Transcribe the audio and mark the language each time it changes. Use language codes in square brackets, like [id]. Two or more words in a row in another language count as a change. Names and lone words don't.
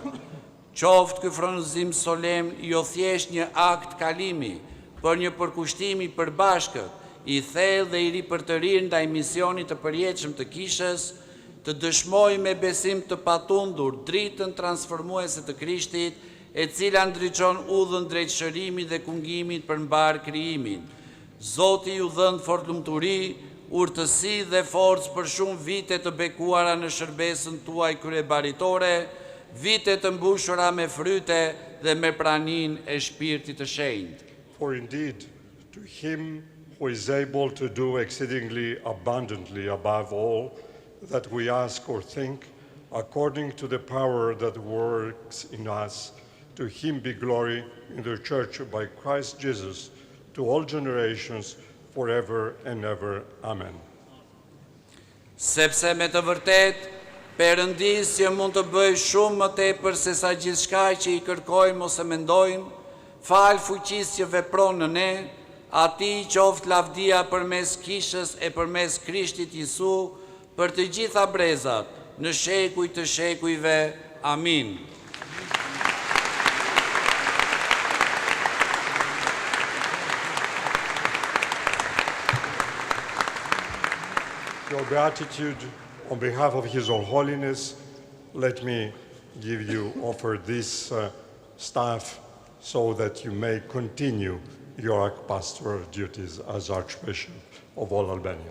[sq] Qoftë ky fronëzim solem jo thjesht një akt kalimi, por një përkushtim i përbashkët, i thellë dhe i ripërtërir ndaj misionit të përjetshëm të kishës, të dëshmoj me besim të patundur dritën transformuese të Krishtit, e cila ndriçon udhën drejt shërimit dhe kungimit për mbar krijimin. Zoti ju dhënë fortlumturi, urtësi dhe forcë për shumë vite të bekuara në shërbesën tuaj kryebaritore, vite të mbushura me fryte dhe me praninë e Shpirtit të Shenjtë. [en] For indeed, to him who is able to do exceedingly abundantly above all that we ask or think, according to the power that works in us, to him be glory in the church by Christ Jesus, to all generations, forever and ever. Amen. [sq] Sepse me të vërtet, Perëndisja mund të bëjë shumë më tepër se sa gjithçka që i kërkojmë ose mendojmë, fal fuqisë që vepron në ne, atij qoftë lavdia përmes kishës e përmes Krishtit Jezu, për të gjitha brezat, në shekuj të shekujve. Amin. [en] Your Beatitude, on behalf of His All Holiness, let me offer this staff so that you may continue your pastoral duties as Archbishop of all Albania.